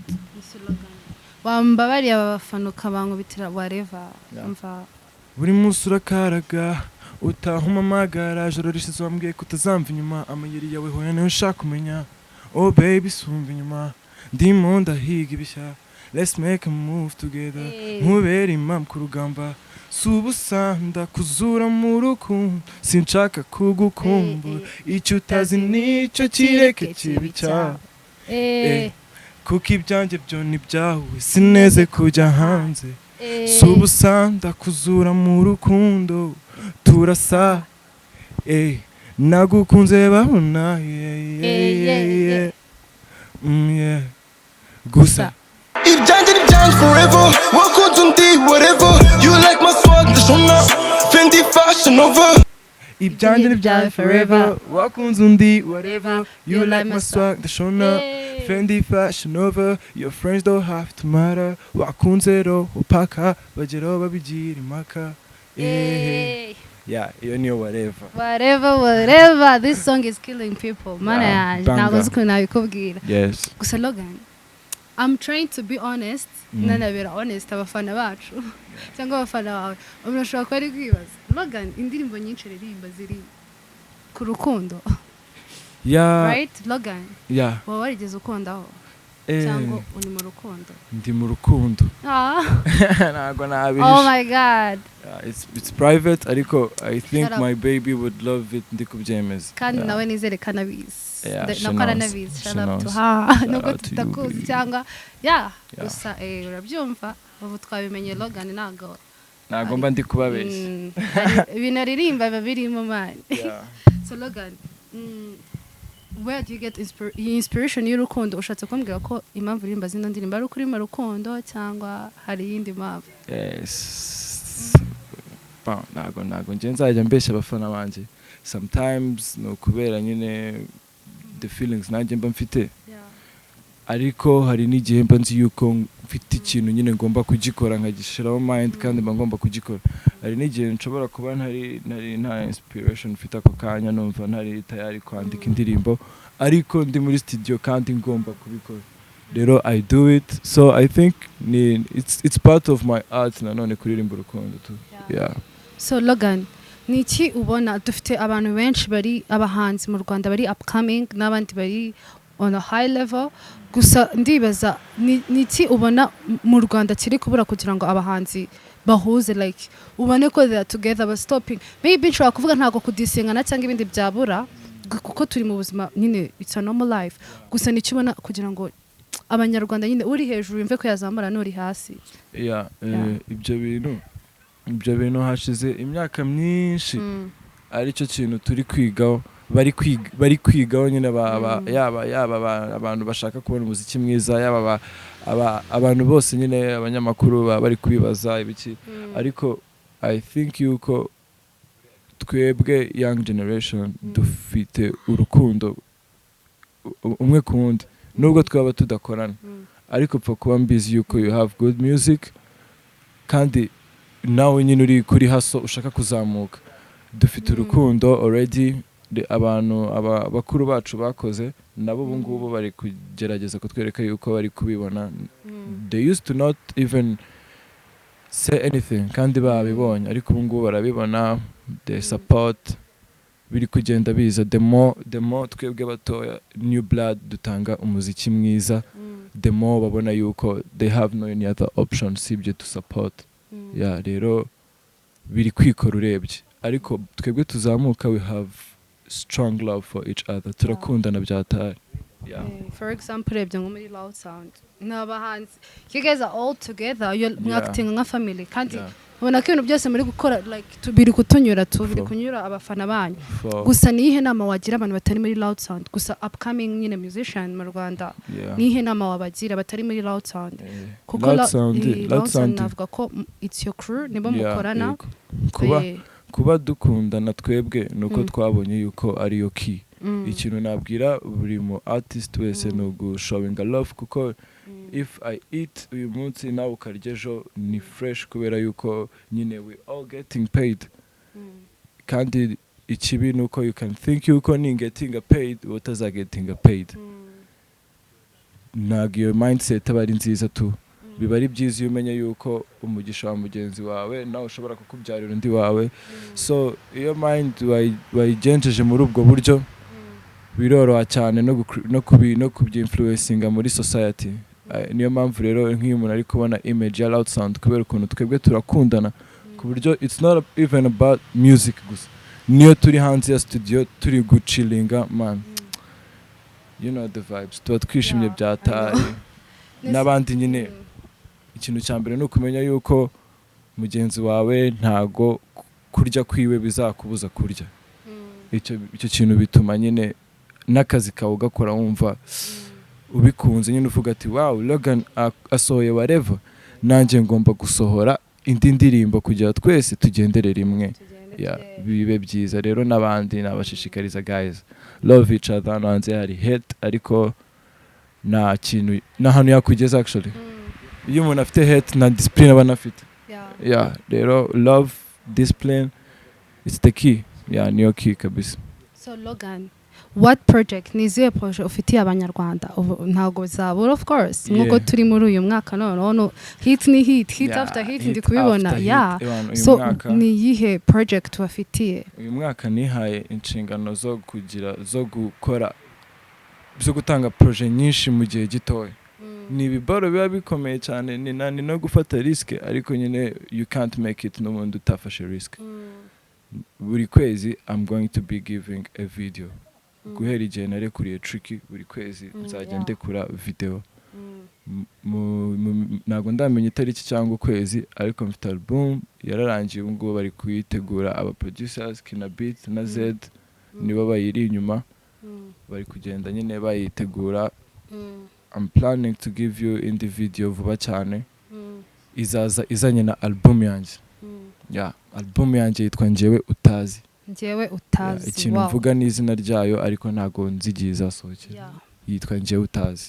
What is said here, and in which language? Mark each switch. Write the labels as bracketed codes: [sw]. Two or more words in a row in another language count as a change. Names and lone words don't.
[rw] Wambabariye abafana ukabankubitira whatever. Buri munsi urakaraga utampamagara, joro rishize wambwiye ko utazamva inyuma, amayeri yawe hoya niyo nshaka kumenya. [en] Oh baby [rw] sumva inyuma, ndimo ndahiga ibishya, [en] let's make a move together. [rw] Nkubera impamvu ku rugamba, subusa ndakuzura mu rukundo, sinshaka kugukumbura, icyo utazi nicyo kireke kibi cyawe. Kuko ibyanjye byo ni byawe, sineze kujya hanze, subusa ndakuzura mu rukundo, turasa nagukunze babona gusa ibyanjye ni byanjye [en] forever, [rw] wakunze undi [en] whatever, you like my swag ndashona, Fendi fashion over. [rw] ibyanjye ni byanjye [en] forever, [rw] wakunze undi [en] whatever, you like my swag ndashona, Fendi fashion over, your friends don't have to matter, [rw] wakunze ro upaka bageraho babigira impaka. Iyo niyo [en] whatever. This song is killing people. [rw] Mana yanjye ntabwo nzi ukuntu nabikubwira. Gusa Logan, [en] I'm trying to be honest, [rw] nanabera honest abafana bacu cyangwa abafana bawe. Umuntu ashobora kuba ari kwibaza, Logan indirimbo nyinshi aririmba ziri ku rukundo. [en] Right Logan? [rw] Wowe warigeze ukundaho cyangwa uri mu rukundo? Ndi mu rukundo. Ntabwo nabihisha. [en] Oh my god. It's private, ariko I think my baby would love it [rw] ndi kubyemeza. Kandi nawe nizere kanabizi. Nakora nabizi. [en] Shout out to her. [rw] Nubwo tutakuzi cyangwa gusa urabyumva ubu twabimenye Logan ntabwo mba ndi kubabeshya. Ibintu aririmba babirimo man. [en] So Logan, where do you get inspiration y'urukundo? [rw] Ushatse kumbwira ko impamvu uririmba zino ndirimbo ari ukuri mu rukundo cyangwa hari iyindi mpamvu? Ntabwo nje nzajya mbeshya abafana banjye. Sometimes no kubera nyine [en] the feelings [rw] nanjye mba mfite, ariko hari n'igihe mba nzi yuko mfite ikintu nyine ngomba kugikora nkagishiraho mind kandi mba ngomba kugikora. Hari n'igihe nshobora kuba nta inspiration mfite ako kanya, numva ntari tayari kwandika indirimbo, ariko ndi muri studio kandi ngomba kubikora. [en] Rero I do it, so I think it's part of my art [rw] nanone kuririmba urukundo tu. So Logan, niki ubona dufite abantu benshi bari abahanzi mu Rwanda bari upcoming n'abandi bari [en] on a high level, [rw] gusa ndibaza niki ubona mu Rwanda kiri kubura kugira ngo abahanzi bahuze, like ubone ko [en] they are together but stopping. [rw] Maybe nshobora kuvuga ntago kudisingana cyangwa ibindi byabura kuko turi mu buzima nyine, [en] it's a normal life, [rw] gusa niki ubona kugira ngo abanyarwanda nyine uri hejuru yumve ko yazamura n'uri hasi. Ibyo bintu hashize imyaka myinshi, ari cyo kintu turi kwigaho, bari kwigaho nyine yaba abantu bashaka kubona umuziki mwiza, yaba abantu bose nyine abanyamakuru bari kubibaza ibiki. Ariko [en] I think [rw] yuko twebwe [en] young generation [rw] dufite urukundo umwe ku wundi, nubwo twaba tudakorana, ariko pfa kuba mbizi yuko [en] you have good music [rw] kandi nawe nyine uri kuri haso ushaka kuzamuka. Dufite urukundo already, abantu abakuru bacu bakoze nabo ubu ngubu bari kugerageza kutwereka yuko bari kubibona. [en] They used to not even say anything [rw] kandi babibonye, ariko ubu ngubu barabibona, [en] they support, [rw] biri kugenda biza. [en] The more [rw] twebwe batoya [en] new blood [rw] dutanga umuziki mwiza, [en] the more [rw] babona yuko [en] they have no any other option sibye to support. [rw] Rero biri kwikora urebye, ariko twebwe tuzamuka, [en] we have strong love for each other, [rw] turakundana byatari. For example urebye nko muri Loud Sound n'abahanzi, [en] you guys are all together, you're acting [rw] nka family kandi ubona ko ibintu byose muri gukora like biri kutunyura biri kunyura abafana banyu gusa nihe nama wagira abantu batari muri Loud Sound gusa upcoming nyine musician mu Rwanda nihe nama wabagira batari muri Loud Sound kuko Loud Sound navuga ko [en] it's your crew [rw] nibo mukorana kuba dukundana twebwe nuko twabonye yuko ari yo key ikintu nabwira buri mu artist wese no gushowing love kuko [en] if I eat [rw] uyu munsi nawe ukarya ejo ni fresh kubera yuko nyine [en] we all getting paid [rw] kandi ikibi nuko [en] you can think [rw] yuko ni [en] getting paid [rw] utaza [en] getting paid [rw] ntabwo iyo mindset aba ari nziza tu biba ari byiza iyo umenya yuko umugisha wa mugenzi wawe nawe ushobora kukubyarira undi wawe so iyo mind wayigenjeje muri ubwo buryo biroroha cyane no kubyinfluencinga muri society niyo mpamvu rero nk'iyo umuntu ari kubona image ya Loud Sound kubera ukuntu twebwe turakundana ku buryo it's not even about music gusa niyo turi hanze ya studio turi guchillinga man [en] you know the vibes [rw] tuba twishimye byatari n'abandi nyine ikintu cya mbere ni ukumenya yuko mugenzi wawe ntago kurya kwiwe bizakubuza kurya icyo kintu bituma nyine n'akazi kawe ugakora wumva ubikunze nyine uvuga ati wow Logan asohoye whatever nanjye ngomba gusohora indi ndirimbo kugira twese tugendere rimwe bibe byiza rero n'abandi nabashishikariza [en] guys love each other [rw] nanze hari hate ariko nta kintu n'ahantu yakugeza actually iyo umuntu afite hate na discipline aba anafite rero [en] love discipline it's the key [rw] niyo key kabisa. [en] So Logan, what project [rw] niziye project ufitiye abanyarwanda ntago zabura of course nkuko turi muri uyu mwaka none hit ni [en] hit after hit [rw] ndi kubibona so ni yihe project wafitiye uyu mwaka nihaye inshingano zo gutanga project nyinshi mu gihe gitoya ni ibibaro biba bikomeye cyane ni no gufata risk ariko nyine [en] you can't make it [rw] n'ubundi utafashe risk buri kwezi [en] I'm going to be giving a video [rw] guhera igihe narekuriye Tricky buri kwezi nzajya ndekura video ntabwo ndamenya itariki cyangwa ukwezi ariko mfite album yararangiye ubu ngubu bari kuyitegura aba producers Kina Beat na Z nibo bayiri inyuma bari kugenda nyine bayitegura [en] I'm planning to give you in the video [rw] vuba cyane izaza izanye na album yanjye album yanjye yitwa Njyewe Utazi ikintu mvuga n'izina ryayo ariko ntago nzigiye izasohokera yitwa Njyewe Utazi